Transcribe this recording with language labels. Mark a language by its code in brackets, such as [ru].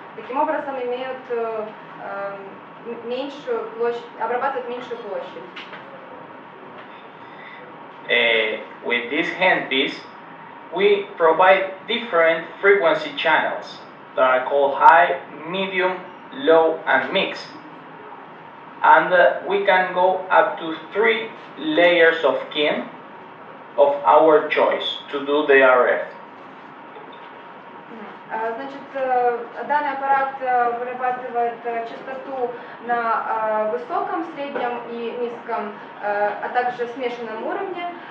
[ru] Таким образом имеют меньшую площадь, обрабатывают меньшую площадь. [en] With this handpiece, we provide different frequency channels that are called high, medium, low, and mix. And we can go up to 3 layers of skin of our choice to do the RF. [ru] Значит, данный аппарат вырабатывает частоту на высоком, среднем и низком, а также смешанном уровне.